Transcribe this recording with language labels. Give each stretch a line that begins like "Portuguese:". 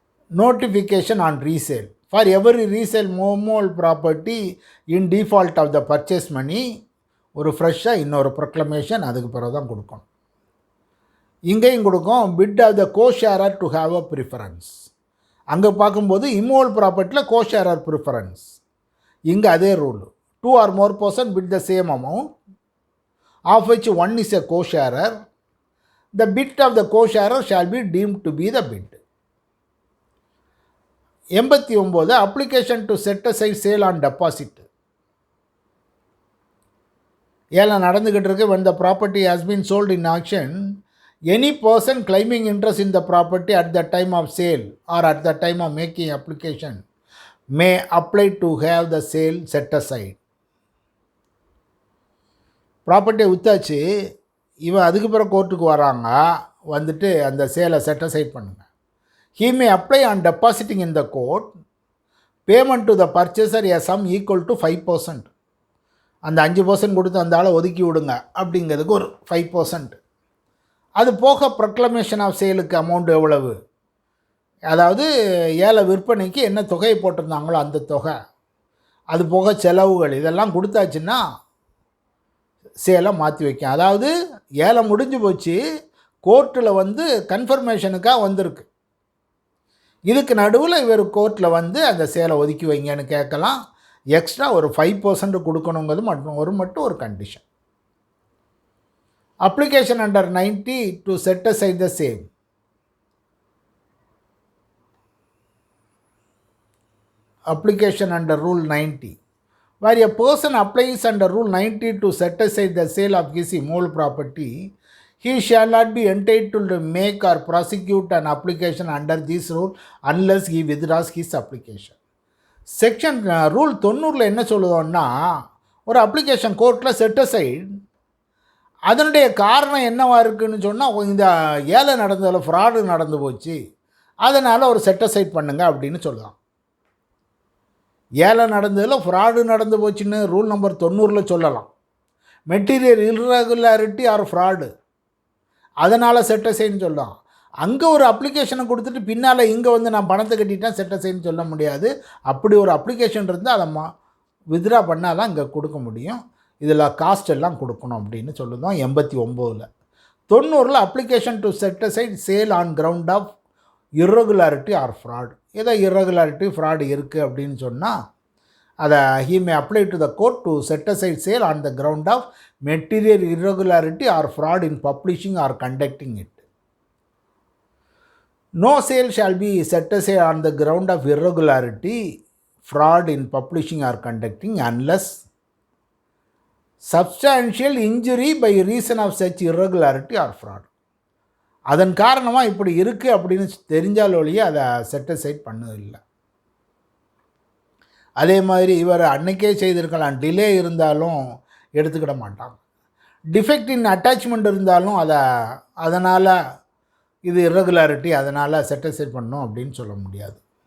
English: Notification on resale for every resale immovable property in default of the purchase money.
Tamil: ஒரு ஃப்ரெஷ்ஷாக இன்னொரு proclamation அதுக்கு பிறகு தான் கொடுக்கணும். இங்கேயும் கொடுக்கும்
English: Bid of the co-sharer to have a preference.
Tamil: அங்கே பார்க்கும்போது இம்மோவல் ப்ராப்பர்ட்டியில் கோஷேரர் ப்ரிஃபரன்ஸ். இங்கே அதே rule.
English: 2 or more person bid the same amount of which one is a co-sharer. The bid of the co-sharer shall be deemed to be the bid. 89 application to set aside sale on deposit.
Tamil: ஏலம் நடந்துகிட்டு இருக்கு.
English: when the property has been sold in auction, any person claiming interest in the property at the time of sale or at the time of making application may apply to have the sale set aside.
Tamil: ப்ராப்பர்ட்டியை விற்றாச்சு, இவன் அதுக்கு பிறகு கோர்ட்டுக்கு வராங்க, வந்துட்டு அந்த சேலை set aside பண்ணுங்க.
English: he may apply on depositing in the court payment to the purchaser a sum equal to 5%.
Tamil: அந்த 5% கொடுத்து அந்த ஆளை ஒதுக்கி விடுங்க அப்படிங்கிறதுக்கு ஒரு 5%. அது போக ப்ரொக்ளமேஷன் ஆஃப் சேலுக்கு அமௌண்ட் எவ்வளவு, அதாவது ஏல விற்பனைக்கு என்ன தொகையை போட்டிருந்தாங்களோ அந்த தொகை, அது போக செலவுகள், இதெல்லாம் கொடுத்தாச்சுன்னா சேலை மாற்றி வைக்கும். அதாவது ஏலம் முடிஞ்சு போச்சு, கோர்ட்டில் வந்து கன்ஃபர்மேஷனுக்காக வந்திருக்கு. இதுக்கு நடுவில் இவர் கோர்ட்டில் வந்து அந்த சேலை ஒதுக்கி வைங்கன்னு கேட்கலாம். எக்ஸ்ட்ரா ஒரு 5% கொடுக்கணுங்கிறது மட்டும் ஒரு condition.
English: Application under 90 to set aside the same. Application under Rule 90. Where a person applies under Rule 90 to set aside the sale of his immovable property, he shall not be entitled to make or prosecute an application under this rule unless he withdraws his application.
Tamil: Section rule 90 என்ன சொல்லுதோன்னா, ஒரு application கோர்ட்டில் set aside, அதனுடைய காரணம் என்னவாக இருக்குதுன்னு சொன்னால், இந்த ஏழை நடந்ததில் ஃப்ராடு நடந்து போச்சு, அதனால் ஒரு செட் அசைட் பண்ணுங்க அப்படின்னு சொல்லலாம். ஏழை நடந்ததில் ஃப்ராடு நடந்து போச்சுன்னு ரூல் நம்பர் 90 சொல்லலாம். மெட்டீரியல் இர்ரெகுலாரிட்டி ஆர் ஃப்ராடு, அதனால் செட் அசைட்னு சொல்லலாம். அங்கே ஒரு அப்ளிகேஷனை கொடுத்துட்டு பின்னால் இங்கே வந்து நான் பணத்தை கட்டிட்டேன் செட் அசைட்னு சொல்ல முடியாது. அப்படி ஒரு அப்ளிகேஷன் இருந்தால் அதை வித்ரா பண்ணால் தான் இங்கே கொடுக்க முடியும். இதில் காஸ்ட் எல்லாம் கொடுக்கணும் அப்படின்னு சொல்லுதோம் 89.
English: 90 application to set aside sale on ground of irregularity or fraud.
Tamil: ஏதோ இர்ரெகுலாரிட்டி ஃப்ராடு இருக்குது அப்படின்னு சொன்னால் அதை
English: he may apply to the court to set aside sale on the ground of material irregularity or fraud in publishing or conducting it. No sale shall be set aside on the ground of irregularity, fraud in publishing or conducting unless substantial injury by reason of such irregularity or fraud.
Tamil: அதன் காரணமாக இப்படி இருக்குது அப்படின்னு தெரிஞ்சால் ஒழிய அதை set aside பண்ணதில்லை. அதே மாதிரி இவர் அன்னைக்கே செய்திருக்கலாம், டிலே இருந்தாலும் எடுத்துக்கிட மாட்டாங்க. டிஃபெக்ட் இன் அட்டாச்மெண்ட் இருந்தாலும் அதனால் இது இர்ரெகுலாரிட்டி, அதனால் செட் அசைட் பண்ணணும் அப்படின்னு சொல்ல முடியாது.